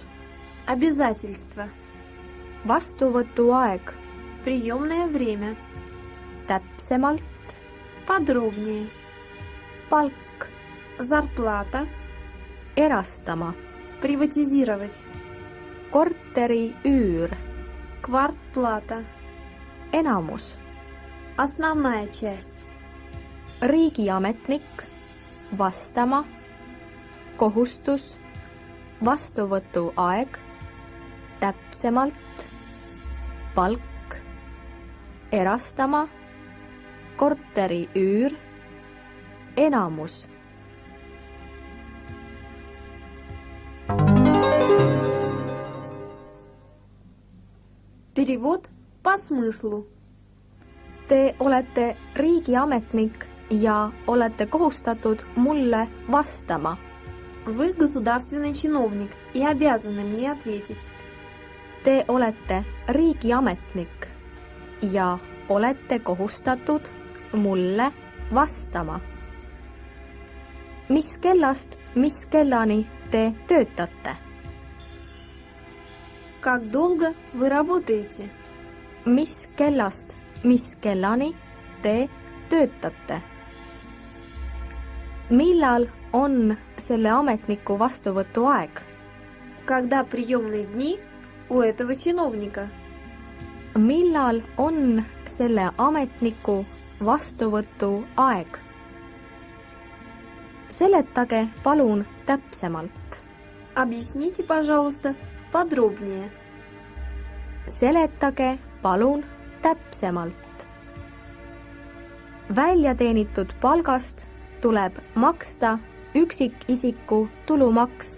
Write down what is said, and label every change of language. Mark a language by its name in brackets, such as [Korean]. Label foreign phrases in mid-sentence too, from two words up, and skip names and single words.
[Russian] Обязательство. [Estonian] Vastuvõtuaeg. [Russian] Приемное время. [Estonian] Täpsemalt. [Russian] Подробнее. [Estonian] Palk. [Russian] Зарплата. [Estonian] Erastama. [Russian] Приватизировать. [Estonian] Korteri üür. [Russian] Квартплата. [Estonian] Enamus. [Russian] Основная часть. [Estonian] Riigiametnik. Vastama. Kohustus. Vastuvõtuaeg. Täpsemalt. Palk. Erastama. Korteri üür. Enamus. [Russian] Перевод по смыслу. [Estonian] Te olete riigiametnik ja olete kohustatud mulle vastama. [Russian] Вы государственный чиновник и обязаны мне ответить. [Estonian] Te olete riigiametnik ja olete kohustatud mulle vastama. Mis kellast, mis kellani te töötate? [Russian] Как долго вы работаете? [Estonian] Mis kellast, mis kellani te töötate? Millal on selle ametniku vastuvõtuaeg? [Russian] Когда приемные дни у этого чиновника? [Estonian] Millal on selle ametniku vastuvõtuaeg? Seletage palun täpsemalt. [Russian] Объясните, пожалуйста, подробнее. [Estonian] Seletage palun täpsemalt. Väljateenitud palgast tuleb maksta üksikisiku tulumaks.